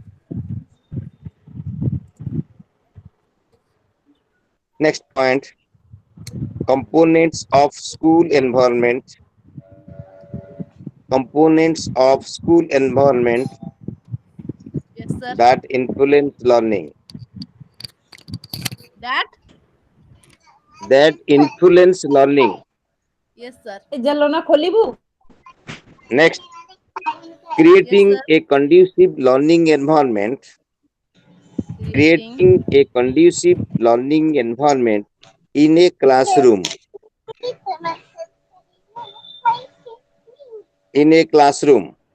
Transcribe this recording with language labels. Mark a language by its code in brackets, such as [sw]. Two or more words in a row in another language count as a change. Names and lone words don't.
[en] Next point, components of school environment, components of school environment Yes sir. that influence learning, That. that influence learning. Yes sir. [or] ଏ ଜାଲ ନା ଖୋଲିବୁ? [en] Next, Yes sir. creating a conducive learning environment, Creating. creating a conducive learning environment in a classroom, in a classroom.